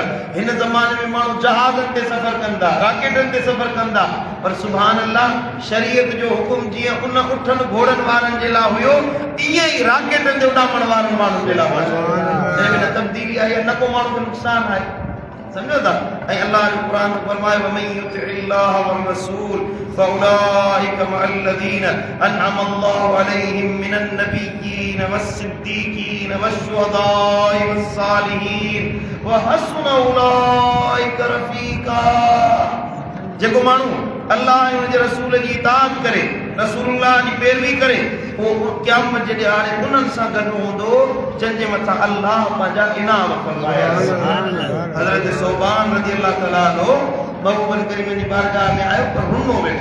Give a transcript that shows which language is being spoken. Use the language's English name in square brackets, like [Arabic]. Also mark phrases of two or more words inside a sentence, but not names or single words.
[Sindhi] हिन ज़माने में माण्हू जहाज़नि ते सफ़र कंदा, रॉकेटनि ते सफ़र कंदा। पर [Arabic] سبحان الله [Sindhi] शरीयत जो हुकुम जीअं उन उठनि घोड़नि वारनि जे लाइ हुयो, ईअं ई रॉकेटनि ते उॾामण वारनि माण्हुनि जे लाइ न तब्दीली आई आहे, न को माण्हू खे नुक़सान आहे। समझो था? ऐं अल्लाह जो क़ुरान फरमाए [Arabic] ومن يطع الله والرسول فأولئك مع الذين أنعم الله عليهم من النبيين والصديقين والشهداء والصالحين وحسن أولئك رفيقا. [Sindhi] जेको माण्हू अल्लाह ऐं उनजे रसूल जी इताअत करे, रसूलुल्लाह जी पैरवी करे, उहो क़यामत जे ॾियारे उन्हनि सां गॾु हूंदो जंहिंजे मथां अल्लाह पंहिंजा इनाम फरमाया। हज़रत सोबान [Arabic] رضي الله تعالى عنه [Sindhi] महबूबन करीम जी बारगाह में आयो पर रुनो वेठो।